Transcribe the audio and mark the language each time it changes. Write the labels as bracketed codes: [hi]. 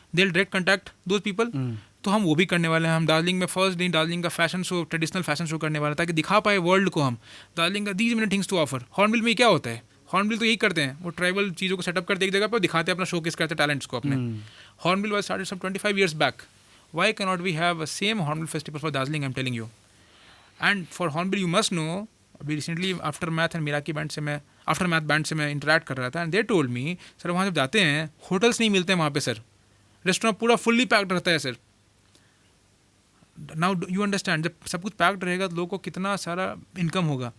[en] They will direct contact those people. [hi] तो हम वो भी करने वाले हैं. हम दार्जिलिंग में फर्स्ट डे दार्जिलिंग का fashion show, traditional fashion show करने वाले, ताकि दिखा पाए वर्ल्ड को हम दार्जिलिंग का [en] These many things to offer. [hi] Hornbill में क्या होता है, हॉर्नबिल तो यही करते हैं, वो ट्राइबल चीज़ों को सेटअप करते एक जगह पर दिखाते हैं, अपना शोकेस करते हैं टैलेंट्स को अपने. [en] Hornbill was started some 25 years back. Why cannot we have a same Hornbill festival for Darjeeling? I'm telling you. And for Hornbill, you must know. [hi] अभी recently after math and मीराकी band से मैं after math band से मैं interact कर रहा था. [en] and they told me, [hi] sir वहाँ जब जाते हैं होटल्स नहीं मिलते हैं वहाँ पे सर. रेस्टोरेंट पूरा फुल्ली पैक्ड रहता है सर. [en] now you understand, [hi] जब सब कुछ पैक्ड रहेगा तो लोगों को कितना सारा इनकम होगा.